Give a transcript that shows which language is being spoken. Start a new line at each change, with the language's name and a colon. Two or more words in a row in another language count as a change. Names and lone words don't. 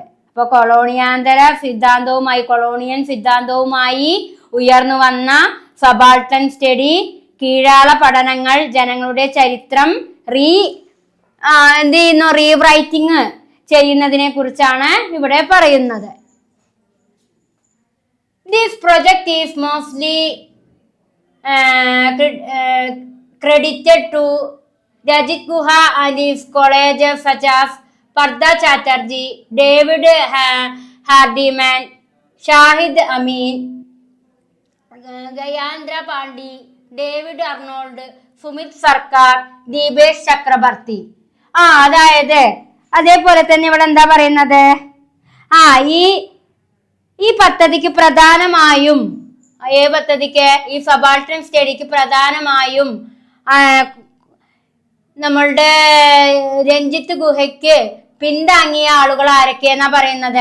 Malayalam: അപ്പൊ കൊളോണിയൻ സിദ്ധാന്തവുമായി ഉയർന്നു വന്ന
English: subaltern study,
Malayalam: കീഴാള പഠനങ്ങൾ ജനങ്ങളുടെ ചരിത്രം റീറൈറ്റിംഗ് ചെയ്യുന്നതിനെ കുറിച്ചാണ് ഇവിടെ പറയുന്നത്.
English: this project is mostly credited to Rajit Guha and his colleagues such as Pardha Chatterjee, David Hardiman, Shahid Amin, Gayandra Pandey, David Arnold, Sumit Sarkar, Deepesh Chakrabarty.
Malayalam: അതായത് അതേപോലെ തന്നെ ഇവിടെ എന്താ പറയുന്നത്? ഈ പദ്ധതിക്ക് പ്രധാനമായും ഈ
English: subaltern study
Malayalam: പ്രധാനമായും നമ്മളുടെ രഞ്ജിത്ത് ഗുഹയ്ക്ക് പിന്താങ്ങിയ ആളുകൾ ആരൊക്കെയെന്നാ പറയുന്നത്?